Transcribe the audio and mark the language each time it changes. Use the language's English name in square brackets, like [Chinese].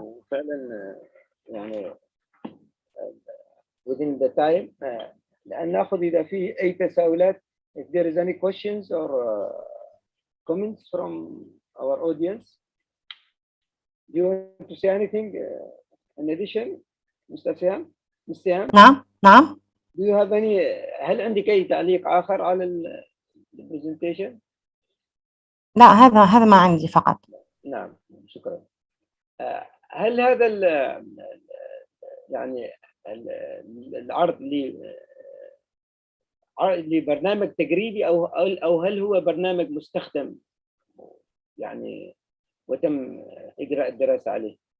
[Arabic] فعلا يعني [English] within the time [Arabic] لأن نأخذ إذا في أي تساؤلات. [English] If there is any questions or comments from our audience. Do you want to say anything in addition, Mr. Siham? Ms. Siham? [Arabic] نعم. [English] Do you have any? [Arabic] هل عندك أي تعليق آخر على البرزنتيشن؟ لا، هذا ما عندي فقط. نعم، شكرا. هل هذا يعني العرض لبرنامج تجريبي أو هل هو برنامج مستخدم يعني وتم إجراء الدراسة عليه؟